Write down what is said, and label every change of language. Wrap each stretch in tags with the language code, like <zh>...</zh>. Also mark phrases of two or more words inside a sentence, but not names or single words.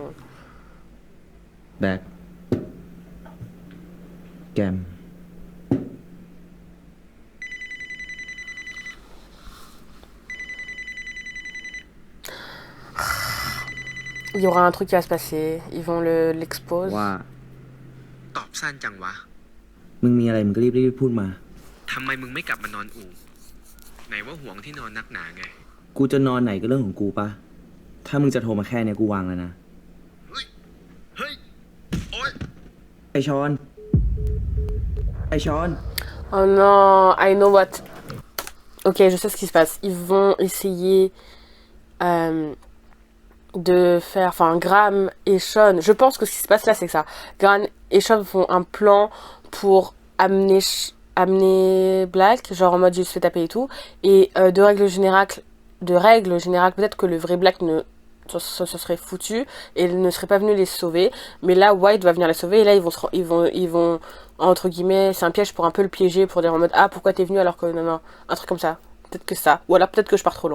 <th>แบกแกม</th> <fr>Il y aura un truc qui va se passer. Ils vont l'expose.</fr> <th>ว่าตอบสั้นจังวะมึงมีอะไรมึงก็รีบพูดมาทำไมมึงไม่กลับมานอนอู่ไหนว่าห่วงที่นอนนักหนาไงกูจะนอนไหนก็เรื่องของกูปะถ้ามึงจะโทรมาแค่เนี้ยกูวางแล้วนะเฮ้ยโอ๊ยไอชอน</th> <en>Oh non, I know what.</en> <fr>Ok, je sais ce qui se passe. Ils vont essayer de faire, Graham et Sean, je pense que ce qui se passe là c'est que ça, Graham et Sean font un plan pour amener Black, genre en mode il se fait taper et tout, et de règle générale peut-être que le vrai Black se serait foutu et il ne serait pas venu les sauver, mais là White va venir les sauver et là ils vont entre guillemets, c'est un piège pour un peu le piéger, pour dire en mode ah pourquoi t'es venu alors que non, un truc comme ça, peut-être que ça, ou alors peut-être que je pars trop loin.</fr>